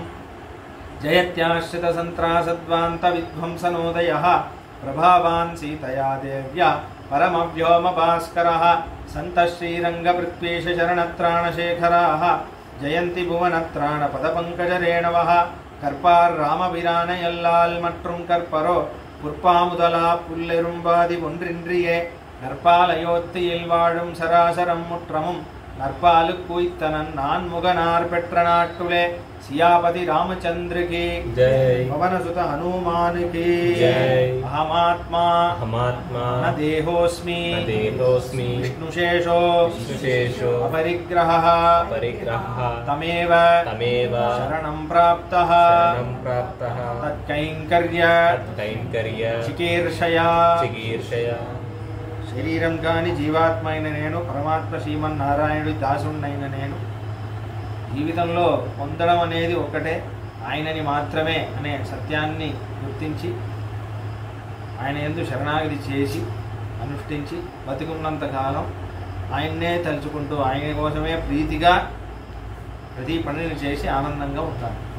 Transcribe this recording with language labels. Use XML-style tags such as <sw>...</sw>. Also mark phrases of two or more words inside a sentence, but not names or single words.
<sa>जयत्याश्रितसन्त्रासद्वान्तविध्वंसनोदयः प्रभावान् सीतया देव्या परमव्योमभास्करः सन्तः श्रीरङ्गपृथ्वीशरणत्राणशेखराः जयन्ति भुवनत्राणपदपङ्कजरेणवः கற்பார்</sa> <ta>மற்றும் கற்பரோ புற்பாமுதலா புல்லெரும்பாதி ஒன்றின்றியே நற்பாலயோத்தியில் வாழும் சராசரம் முற்றமும் நற்பாலு கூய்த்தனன் நான் முகனார் பெற்ற நாட்டுலே</ta> <hi>सियापति रामचंद्र की जय पवनसुत हनुमान की जय</hi> <sa>अहमात्मा न देहोस्मि विष्णुशेषो अपरिग्रहः तमेव शरणं प्राप्तः तत्कैंकर्य चिकीर्षया</sa> <te>శరీరం కాని जीवात्మైన నేను పరమాత్మ శ్రీమన్నారాయణుడి దాసుడైన నేను జీవితంలో పొందడం అనేది ఒకటే ఆయనని మాత్రమే అనే సత్యాన్ని గుర్తించి ఆయన యందు శరణాగతి చేసి అనుష్ఠించి బతికున్నంత కాలం ఆయన్నే తలుచుకుంటూ ఆయన కోసమే ప్రీతిగా ప్రతి పనిని చేసి ఆనందంగా ఉంటాను.</te>